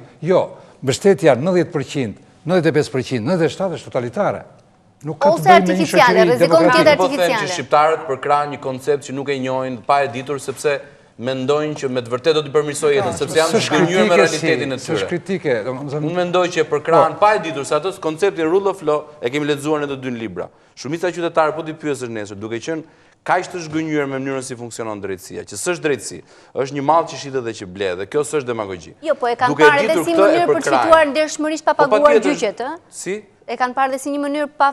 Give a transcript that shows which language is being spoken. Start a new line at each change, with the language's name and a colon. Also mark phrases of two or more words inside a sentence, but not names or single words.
Albanian: Jo, mbështetja 90%, 95%, 97% është totalitare. Ose artificiale, rrezikon tjetë artificiale. Po them që shqiptarët përkrahen një koncept që nuk e njohin, pa e ditur, sepse mendojnë që me të vërtet do t'i përmirësoj jetën, sepse janë zhgënjur me realitetin e tyre. S'është kritike. Unë mendoj që e përkrahen pa e ditur, se ato koncepti
English: rule of law
Albanian: e kemi lexuar në të dy libra. Shumica qytetarë po t'i pyesësh nesër, duke qenë kaq të zhgënjur me mënyrën si funksionon drejtësia, që s'është drejtësi, është një mall që shitet dhe që ble, dhe kjo s'është demagogji. Jo, po e kanë parë edhe si mënyrë për të fituar ndershmërisht pa paguar gjyqet, ë? Si? E kanë parë dhe si një mënyrë pa